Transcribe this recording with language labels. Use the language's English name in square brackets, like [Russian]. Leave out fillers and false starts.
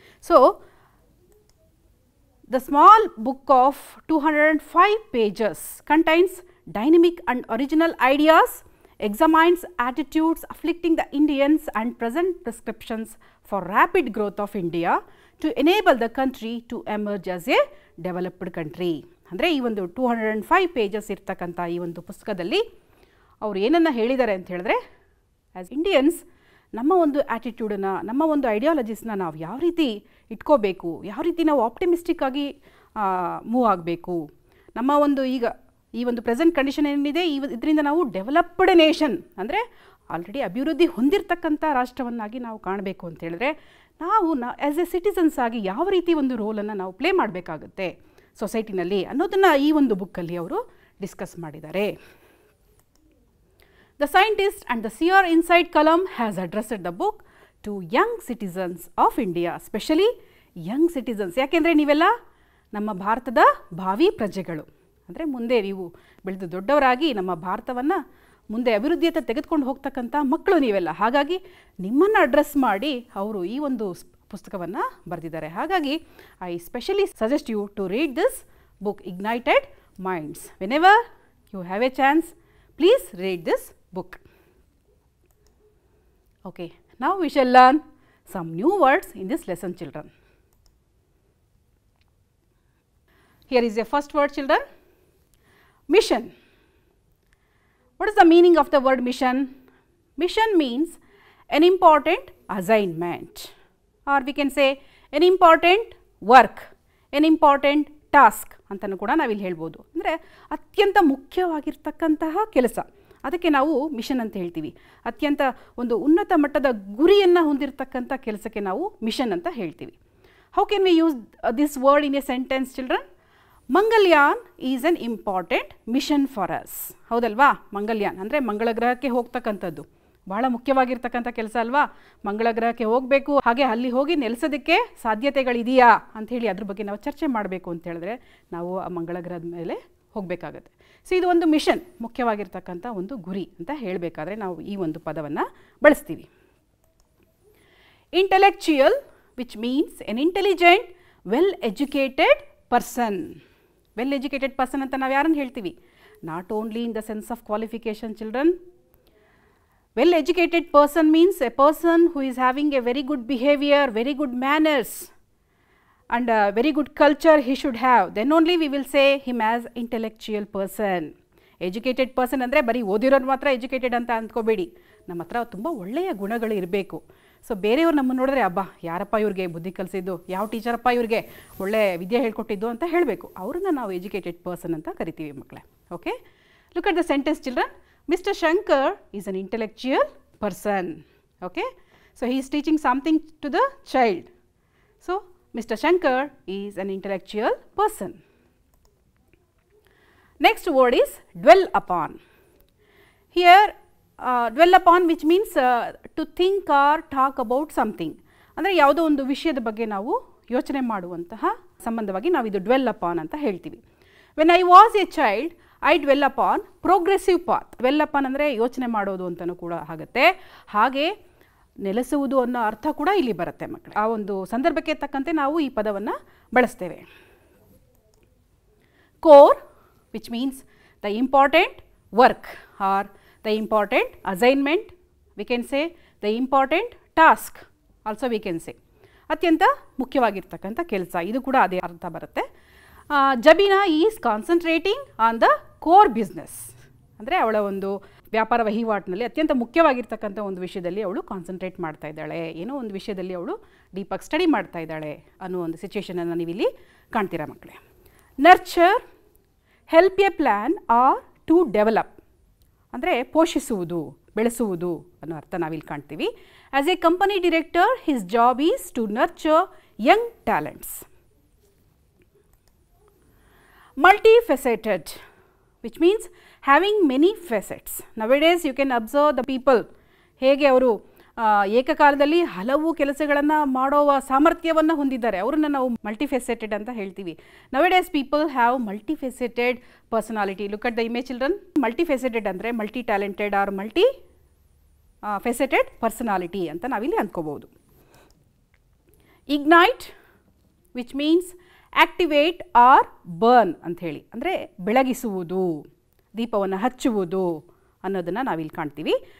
[English] So, the small book of 205 pages contains dynamic and original ideas, examines attitudes afflicting the Indians and present prescriptions for rapid growth of India to enable the country to emerge as a developed country. [Kannada] ಅಂದರೆ ಈ ಒಂದು 205 pages ಇರ್ತಕ್ಕಂಥ ಈ ಒಂದು ಪುಸ್ತಕದಲ್ಲಿ ಅವರು ಏನನ್ನು ಹೇಳಿದ್ದಾರೆ ಅಂತ ಹೇಳಿದ್ರೆ, ಆ್ಯಸ್ ಇಂಡಿಯನ್ಸ್ ನಮ್ಮ ಒಂದು ಆ್ಯಟಿಟ್ಯೂಡನ್ನು, ನಮ್ಮ ಒಂದು ಐಡಿಯಾಲಜೀಸ್ನ ನಾವು ಯಾವ ರೀತಿ ಇಟ್ಕೋಬೇಕು, ಯಾವ ರೀತಿ ನಾವು ಆಪ್ಟಿಮಿಸ್ಟಿಕ್ ಆಗಿ ಮೂವ್ ಆಗಬೇಕು, ನಮ್ಮ ಒಂದು ಈಗ ಈ ಒಂದು ಪ್ರೆಸೆಂಟ್ ಕಂಡೀಷನ್ ಏನಿದೆ ಇದರಿಂದ ನಾವು ಡೆವಲಪ್ಡ್ ನೇಷನ್ ಅಂದರೆ ಆಲ್ರೆಡಿ ಅಭಿವೃದ್ಧಿ ಹೊಂದಿರತಕ್ಕಂಥ ರಾಷ್ಟ್ರವನ್ನಾಗಿ ನಾವು ಕಾಣಬೇಕು ಅಂತ ಹೇಳಿದ್ರೆ ನಾವು ಆ್ಯಸ್ ಎ ಸಿಟಿಸನ್ಸ್ ಆಗಿ ಯಾವ ರೀತಿ ಒಂದು ರೋಲನ್ನು ನಾವು ಪ್ಲೇ ಮಾಡಬೇಕಾಗುತ್ತೆ ಸೊಸೈಟಿನಲ್ಲಿ ಅನ್ನೋದನ್ನು ಈ ಒಂದು ಬುಕ್ಕಲ್ಲಿ ಅವರು ಡಿಸ್ಕಸ್ ಮಾಡಿದ್ದಾರೆ. [English] The scientist and the seer inside Kalam has addressed the book to young citizens of India, especially young citizens. [Kannada] ಯಾಕೆಂದರೆ ನೀವೆಲ್ಲ ನಮ್ಮ ಭಾರತದ ಭಾವಿ ಪ್ರಜೆಗಳು, ಅಂದರೆ ಮುಂದೆ ನೀವು ಬೆಳೆದು ದೊಡ್ಡವರಾಗಿ ನಮ್ಮ ಭಾರತವನ್ನು ಮುಂದೆ ಅಭಿವೃದ್ಧಿಯತ್ತ ತೆಗೆದುಕೊಂಡು ಹೋಗ್ತಕ್ಕಂಥ ಮಕ್ಕಳು ನೀವೆಲ್ಲ. ಹಾಗಾಗಿ ನಿಮ್ಮನ್ನು ಅಡ್ರೆಸ್ ಮಾಡಿ ಅವರು ಈ ಒಂದು ಪುಸ್ತಕವನ್ನು ಬರೆದಿದ್ದಾರೆ. [English] ಹಾಗಾಗಿ I specially suggest you to read this book Ignited Minds. Whenever you have a chance, please read this book. Okay, now we shall learn some new words in this lesson children. Here is a first word children, mission. What is the meaning of the word mission? Mission means an important assignment, or we can say an important work, an important task [Kannada] ಅಂತಲೂ ಕೂಡ ನಾವಿಲ್ಲಿ ಹೇಳ್ಬೋದು. ಅಂದರೆ ಅತ್ಯಂತ ಮುಖ್ಯವಾಗಿರ್ತಕ್ಕಂತಹ ಕೆಲಸ ಅದಕ್ಕೆ ನಾವು mission ಅಂತ ಹೇಳ್ತೀವಿ. ಅತ್ಯಂತ ಒಂದು ಉನ್ನತ ಮಟ್ಟದ ಗುರಿಯನ್ನು ಹೊಂದಿರತಕ್ಕಂಥ ಕೆಲಸಕ್ಕೆ ನಾವು ಮಿಷನ್ ಅಂತ ಹೇಳ್ತೀವಿ. [English] How can we use this word in a sentence children? Mangalyaan is an important mission for us. ಹೌದಲ್ವಾ? [Kannada] ಮಂಗಲ್ಯಾನ್ ಅಂದರೆ ಮಂಗಳ ಗ್ರಹಕ್ಕೆ ಹೋಗ್ತಕ್ಕಂಥದ್ದು ಬಹಳ ಮುಖ್ಯವಾಗಿರ್ತಕ್ಕಂಥ ಕೆಲಸ ಅಲ್ವಾ? ಮಂಗಳ ಗ್ರಹಕ್ಕೆ ಹೋಗಬೇಕು, ಹಾಗೆ ಅಲ್ಲಿ ಹೋಗಿ ನೆಲೆಸೋದಕ್ಕೆ ಸಾಧ್ಯತೆಗಳಿದೆಯಾ ಅಂಥೇಳಿ ಅದ್ರ ಬಗ್ಗೆ ನಾವು ಚರ್ಚೆ ಮಾಡಬೇಕು ಅಂತ ಹೇಳಿದ್ರೆ ನಾವು ಆ ಮಂಗಳ ಗ್ರಹದ ಮೇಲೆ ಹೋಗಬೇಕಾಗತ್ತೆ. ಸೊ ಇದು ಒಂದು ಮಿಷನ್, ಮುಖ್ಯವಾಗಿರ್ತಕ್ಕಂಥ ಒಂದು ಗುರಿ ಅಂತ ಹೇಳಬೇಕಾದ್ರೆ ನಾವು ಈ ಒಂದು ಪದವನ್ನು ಬಳಸ್ತೀವಿ. [English] Intellectual, which means an intelligent, well educated person. [Kannada] Well educated person ಅಂತ ನಾವು ಯಾರನ್ನು ಹೇಳ್ತೀವಿ? [English] Not only in the sense of qualification children. Well educated person means a person who is having a very good behavior, very good manners and very good culture he should have. Then only we will say him as intellectual person. [Kannada] Educated person ಅಂದರೆ ಬರೀ ಓದಿರೋರು ಮಾತ್ರ educated ಅಂತ ಅಂದ್ಕೋಬೇಡಿ. ನಮ್ಮ ಹತ್ರ ತುಂಬ ಒಳ್ಳೆಯ ಗುಣಗಳು ಇರಬೇಕು. ಸೊ ಬೇರೆಯವ್ರು ನಮ್ಮನ್ನು ನೋಡಿದ್ರೆ ಅಬ್ಬಾ ಯಾರಪ್ಪ ಇವ್ರಿಗೆ ಬುದ್ಧಿ ಕಲಿಸಿದ್ದು, ಯಾವ ಟೀಚರಪ್ಪ ಇವ್ರಿಗೆ ಒಳ್ಳೆ ವಿದ್ಯೆ ಹೇಳ್ಕೊಟ್ಟಿದ್ದು ಅಂತ ಹೇಳಬೇಕು. ಅವ್ರನ್ನ ನಾವು ಎಜುಕೇಟೆಡ್ ಪರ್ಸನ್ ಅಂತ ಕರಿತೀವಿ ಮಕ್ಕಳೇ. [English] Okay, look at the sentence children. Mr. Shankar is an intellectual person. Okay, so he is teaching something to the child. So Mr. Shankar is an intellectual person. Next word is dwell upon. Here dwell upon, which means to think or talk about something. [Kannada] ಅಂದರೆ ಯಾವುದೋ ಒಂದು ವಿಷಯದ ಬಗ್ಗೆ ನಾವು ಯೋಚನೆ ಮಾಡುವಂತಹ ಸಂಬಂಧವಾಗಿ ನಾವು ಇದು dwell upon ಅಂತ ಹೇಳ್ತೀವಿ. [English] When I was a child, I dwell upon progressive path. [Kannada] dwell upon ಅಂದರೆ ಯೋಚನೆ ಮಾಡೋದು ಅಂತಲೂ ಕೂಡ ಆಗುತ್ತೆ, ಹಾಗೆ ನೆಲೆಸುವುದು ಅನ್ನೋ ಅರ್ಥ ಕೂಡ ಇಲ್ಲಿ ಬರುತ್ತೆ ಮಕ್ಕಳು. ಆ ಒಂದು ಸಂದರ್ಭಕ್ಕೆ ತಕ್ಕಂತೆ ನಾವು ಈ ಪದವನ್ನು ಬಳಸ್ತೇವೆ. [English] Core, which means the important work or the important assignment, we can say the important task also we can say. [Kannada] ಅತ್ಯಂತ ಮುಖ್ಯವಾಗಿರ್ತಕ್ಕಂಥ ಕೆಲಸ, ಇದು ಕೂಡ ಅದೇ ಅರ್ಥ ಬರುತ್ತೆ. [English] Jabina is concentrating on the core business [Kannada] ಅಂದರೆ ಅವಳ ಒಂದು ವ್ಯಾಪಾರ ವಹಿವಾಟಿನಲ್ಲಿ ಅತ್ಯಂತ ಮುಖ್ಯವಾಗಿರ್ತಕ್ಕಂಥ ಒಂದು ವಿಷಯದಲ್ಲಿ ಅವಳು ಕಾನ್ಸಂಟ್ರೇಟ್ ಮಾಡ್ತಾ ಇದ್ದಾಳೆ, ಏನೋ ಒಂದು ವಿಷಯದಲ್ಲಿ ಅವಳು ಡೀಪಾಗಿ ಸ್ಟಡಿ ಮಾಡ್ತಾ ಇದ್ದಾಳೆ ಅನ್ನೋ ಒಂದು ಸಿಚುವೇಷನನ್ನು ನೀವು ಇಲ್ಲಿ ಕಾಣ್ತೀರಾ ಮಕ್ಕಳೇ. [English] nurture, help a plan or to develop [Kannada] ಅಂದರೆ ಪೋಷಿಸುವುದು, ಬೆಳೆಸುವುದು ಅನ್ನೋ ಅರ್ಥ ನಾವಿಲ್ಲಿ ಕಾಣ್ತೀವಿ. [English] As a company director his job is to nurture young talents. Multifaceted, which means having many facets. Nowadays you can observe the people [Kannada] ಹೇಗೆ ಅವರು ಏಕಕಾಲದಲ್ಲಿ ಹಲವು ಕೆಲಸಗಳನ್ನು ಮಾಡುವ ಸಾಮರ್ಥ್ಯವನ್ನು ಹೊಂದಿದ್ದಾರೆ, ಅವರನ್ನು ನಾವು ಮಲ್ಟಿಫೆಸೆಟೆಡ್ ಅಂತ ಹೇಳ್ತೀವಿ. [English] Nowadays people have multifaceted personality. Look at the image children. [Kannada] Multifaceted ಅಂದರೆ multi talented are multi ಫೆಸೆಟೆಡ್ personality ಅಂತ ನಾವಿಲ್ಲಿ ಅಂದ್ಕೋಬಹುದು. [English] Ignite, which means activate or burn [Kannada] ಅಂಥೇಳಿ ಅಂದರೆ ಬೆಳಗಿಸುವುದು, ದೀಪವನ್ನು ಹಚ್ಚುವುದು ಅನ್ನೋದನ್ನು ನಾವಿಲ್ಲಿ ಕಾಣ್ತೀವಿ.